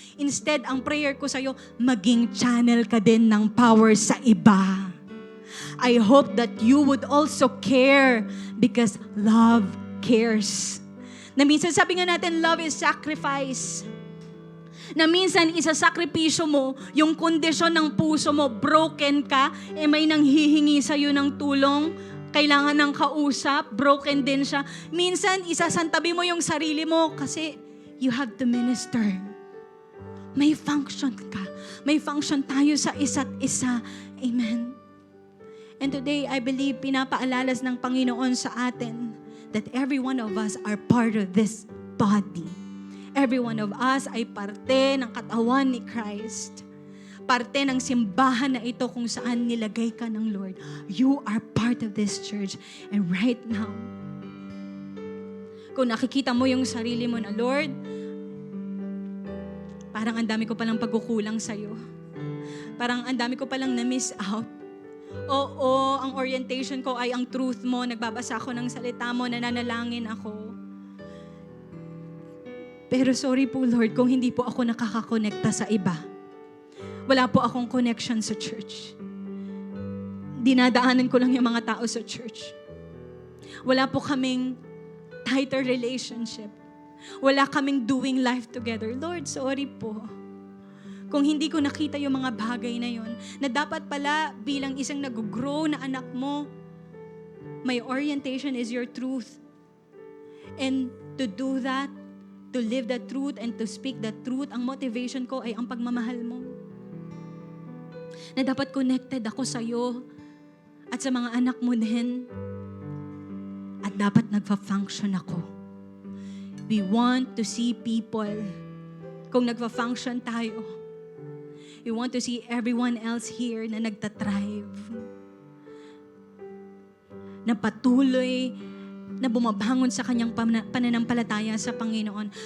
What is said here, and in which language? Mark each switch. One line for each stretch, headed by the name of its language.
Filipino: Instead, ang prayer ko sa'yo, maging channel ka din ng power sa iba.
English: I hope that you would also care because love cares.
Filipino: Na minsan sabi nga natin,
English: love is sacrifice.
Filipino: Na minsan isasakripisyo mo yung kondisyon ng puso mo, broken ka, may nanghihingi sa'yo ng tulong, kailangan ng kausap, broken din siya. Minsan isasantabi mo yung sarili mo kasi
English: you have to minister.
Filipino: May function ka. May function tayo sa isa't isa.
English: Amen. And today, I believe,
Filipino: pinapaalalas ng Panginoon sa atin
English: that every one of us are part of this body. Every one of us
Filipino: ay parte ng katawan ni Christ. Parte ng simbahan na ito kung saan nilagay ka ng Lord.
English: You are part of this church. And right now,
Filipino: kung nakikita mo yung sarili mo na, Lord, parang ang dami ko palang pagkukulang sa'yo. Parang ang dami ko palang na-miss out. Oo, ang orientation ko ay ang truth mo. Nagbabasa ako ng salita mo, nananalangin ako. Pero sorry po, Lord, kung hindi po ako nakakakonekta sa iba. Wala po akong connection sa church. Dinadaanan ko lang yung mga tao sa church. Wala po kaming tighter relationship. Wala kaming
English: doing life together.
Filipino: Lord, sorry po. Kung hindi ko nakita yung mga bagay na yon, na dapat pala bilang isang nag-grow na anak mo,
English: my orientation is your truth. And to do that, to live the truth and to speak the truth,
Filipino: ang motivation ko ay ang pagmamahal mo. Na dapat connected ako sa iyo at sa mga anak mo din. At dapat nagfa-function ako.
English: We want to see people,
Filipino: kung nagfa-function tayo,
English: we want to see everyone else here
Filipino: na nagtatrive. Na patuloy na bumabangon sa kanyang pananampalataya sa Panginoon.